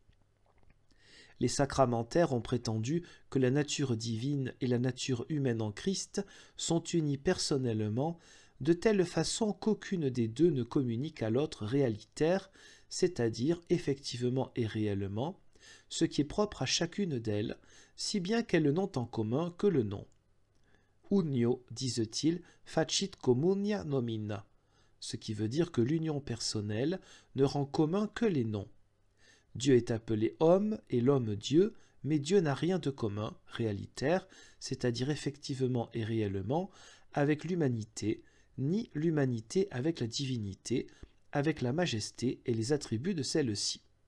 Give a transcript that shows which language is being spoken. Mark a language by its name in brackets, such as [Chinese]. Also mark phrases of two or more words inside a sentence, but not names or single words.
[French] Les sacramentaires ont prétendu que la nature divine et la nature humaine en Christ sont unies personnellement, de telle façon qu'aucune des deux ne communique à l'autre réalitaire, c'est-à-dire effectivement et réellement, ce qui est propre à chacune d'elles, si bien qu'elles n'ont en commun que le nom. Unio, disent-ils, [Latin] facit communia nomina, [French] ce qui veut dire que l'union personnelle ne rend commun que les noms. Dieu est appelé homme et l'homme Dieu, mais Dieu n'a rien de commun, réalitaire, c'est-à-dire effectivement et réellement, avec l'humanité, ni l'humanité avec la divinité, avec la majesté et les attributs de celle-ci.